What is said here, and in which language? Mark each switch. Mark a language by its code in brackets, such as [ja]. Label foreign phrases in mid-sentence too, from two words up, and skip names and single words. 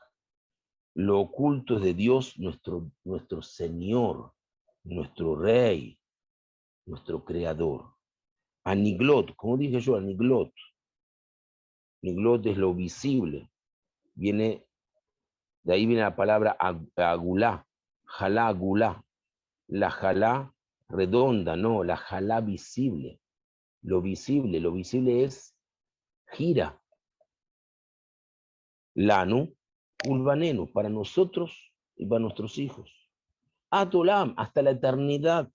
[es] Lo oculto es de Dios, nuestro Señor, nuestro Rey, nuestro Creador. Aniglot, como dije yo, Aniglot. Niglot es lo visible. De ahí viene la palabra agulá, jalá agulá. La jalá redonda, no, la jalá visible. Lo visible es gira. [he] לנו ולבנינו, [es] para nosotros y para nuestros hijos. Atolam, hasta la eternidad.